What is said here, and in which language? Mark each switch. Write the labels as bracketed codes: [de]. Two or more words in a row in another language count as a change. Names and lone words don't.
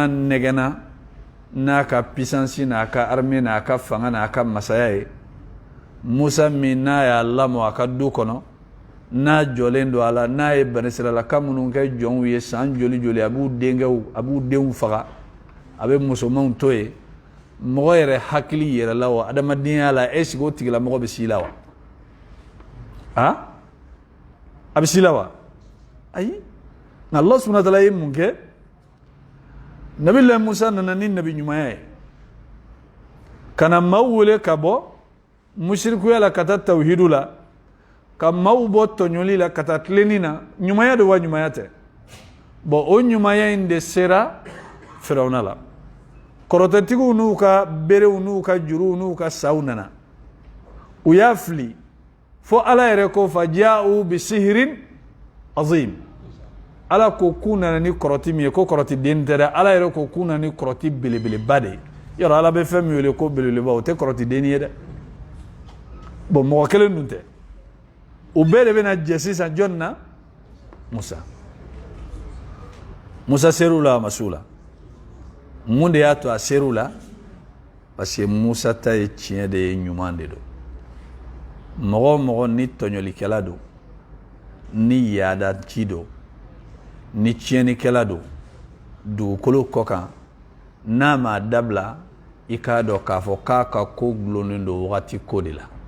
[bm] nɛgɛnna n'a ka puissance n'a ka armée n'a ka fanga n'a ka masaya ye musa min n'a y'a lamɔ a ka du kɔnɔ n'a jɔlen don a la n'a ye bani israɛlaka minnu kɛ jɔnw ye san joli joli a b'u denw faga a bɛ musomanw to yen mɔgɔ yɛrɛ hakili yɛrɛla wa adamadenya la [fr] est ce que [bm] o tigilamɔgɔ bɛ s'i la wa a bɛ s'i la wa ayi nka [ar] الله سبحانه وتعالى [bm] ye mun kɛ nabilahi musa nana ni nabi ɲumanya ye ka na maaw wele ka bɔ musirikuya la ka taa tawhidu la ka maaw bɔ tɔɲɔli la ka taa tilenni na ɲumanya de wa ɲumanya tɛ bon o ɲumanya in de sera firawuna la kɔrɔtɛtigiw n'u ka berew n'u ka juruw n'u ka saw nana u y'a fili fo ala yɛrɛ ko [ar] فجاءوا بسحر عظيم [bm] ala ko k'u nana ni kɔrɔti min ye ko kɔrɔti den tɛ dɛ ala yɛrɛ ko k'u nana ni kɔrɔti belebeleba de ye yɔrɔ ala bɛ fɛn min wele ko belebeleba o tɛ kɔrɔti denni ye dɛ bon mɔgɔ kelen dun tɛ u bɛɛ de bɛna jɛ sisan jɔn na musa ser'u la a ma s'u la mun de y'a to a ser'u la [fr] parce que [bm] musa ta ye tiɲɛ de ye ɲuman de don mɔgɔ o mɔgɔ ni tɔɲɔlikɛla don ni yaadaci don ni tiɲɛnikɛla don dugukolo kɔ kan n'a ma dabila i k'a dɔn k'a fɔ k'a ka ko gulonnen don wagati ko de la